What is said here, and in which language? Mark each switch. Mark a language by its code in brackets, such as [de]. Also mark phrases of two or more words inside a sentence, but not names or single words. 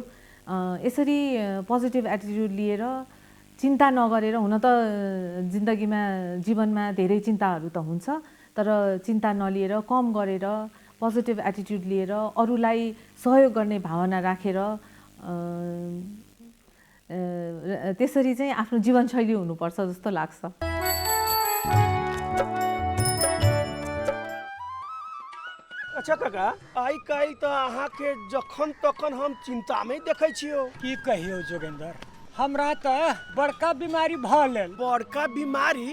[ne] यसरी [en] positive attitude [ne] लिएर चिन्ता नगरेर, हुन त जीवनमा धेरै चिन्ताहरू त हुन्छ, तर चिन्ता नलिएर कम गरेर [en] positive attitude [ne] लिएर अरूलाई सहयोग गर्ने भावना राखेर त्यसरी चाहिँ आफ्नो जीवनशैली हुनुपर्छ जस्तो लाग्छ। [mai] अच्छा काका, आइ काल्हि त अहाँके जखन तखन हम चिंता में देखै छियो। की कहियो जोगेंद्र, हमरा त बड़का बीमारी भऽ गेल। बड़का बीमारी?